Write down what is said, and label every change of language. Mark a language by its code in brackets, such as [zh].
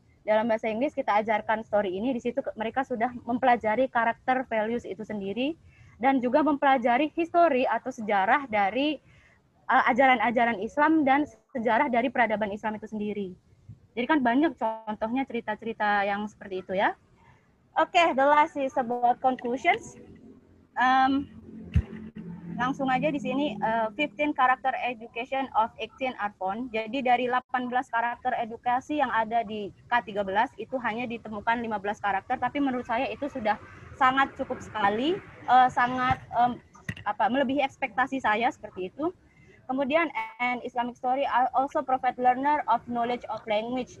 [id] Dalam bahasa Inggris kita ajarkan story ini, di situ mereka sudah mempelajari karakter values itu sendiri dan juga mempelajari history atau sejarah dari ajaran-ajaran Islam dan sejarah dari peradaban Islam itu sendiri. Jadi kan banyak contohnya cerita-cerita yang seperti itu ya. [en] Oke, the last is about conclusions. [id] Langsung aja di sini 15 karakter [en] education of 18 are found. [id] Jadi dari 18 karakter edukasi yang ada di K13 itu hanya ditemukan 15 karakter, tapi menurut saya itu sudah sangat cukup sekali, sangat melebihi ekspektasi saya seperti itu. [en] Kemudian Islamic story also provide learner of knowledge of language.